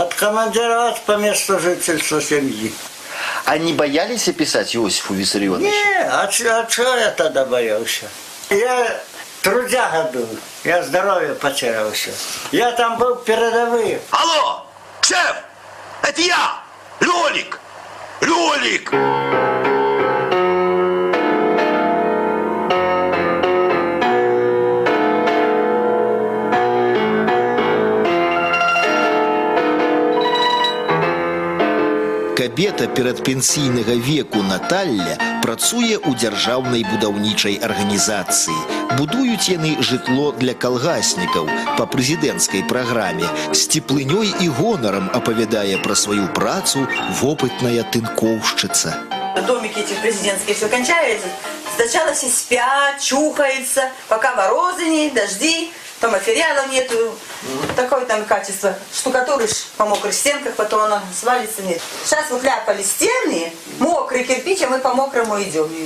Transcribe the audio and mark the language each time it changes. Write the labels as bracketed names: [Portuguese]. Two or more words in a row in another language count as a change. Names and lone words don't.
[Russian] Откомандировать по месту жительства семьи. А не боялись писать Иосифу Виссарионовичу? Не, а чего я тогда боялся? Я трудяга был, я здоровье потерялся. Я там был передовым. Алло, шеф, это я, Лёлик, Лёлик. [Belarusian] Кабета перадпенсійнага веку Наталля працуе ў дзяржаўнай будаўнічай арганізацыі. Будуюць яны жытло для калгаснікаў па прэзідэнцкай праграме. З цеплынёй і гонарам апавядае пра сваю працу вопытная тынкоўшчыца. [Russian] Домики эти президентские все кончаются, Сначала все спят, чухаются, пока морозы нет, дожди, то материалов нету. Такое там качество. Штукатуришь по мокрых стенках, потом она свалится, нет. Сейчас выкляпали стены, мокрый кирпич, а мы по мокрому идем его.